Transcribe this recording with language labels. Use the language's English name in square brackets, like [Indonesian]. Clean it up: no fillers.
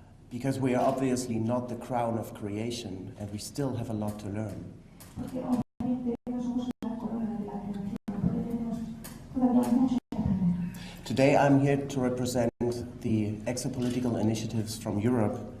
[English] Because we are obviously not the crown of creation and we still have a lot to learn. [Spanish] Porque obviamente no somos una corona de la creación, porque tenemos todavía mucho que aprender. [English] Today I'm here to represent the exopolitical initiatives from Europe.